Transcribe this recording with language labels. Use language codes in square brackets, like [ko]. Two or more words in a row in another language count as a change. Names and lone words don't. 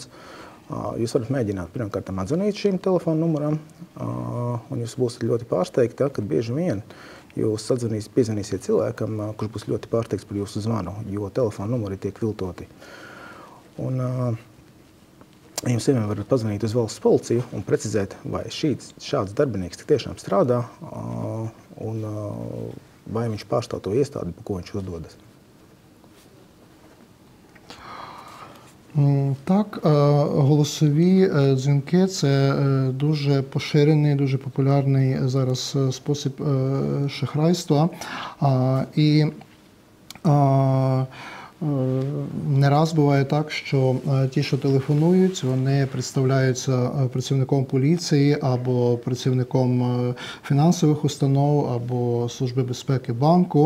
[lv] Jūs varat mēģināt pirmkārt atzvanīt šīm telefonu numuram, un jūs būsiet ļoti pārsteigti, kad bieži vien jūs piezvanīsiet cilvēkam, kurš būs ļoti pārsteigts par jūsu zvanu, jo telefonu numuri tiek viltoti. Un jums vienmēr varat pazvanīt uz valsts policiju un precizēt, vai šāds darbinieks tiešām strādā un vai viņš pārstāv to iestādi, par ko viņš uzdodas. [uk] Так, голосові дзвінки – це дуже поширений, дуже популярний зараз спосіб шахрайства. І не раз буває так, що ті, що телефонують, вони представляються працівником поліції або працівником фінансових установ, або Служби безпеки банку.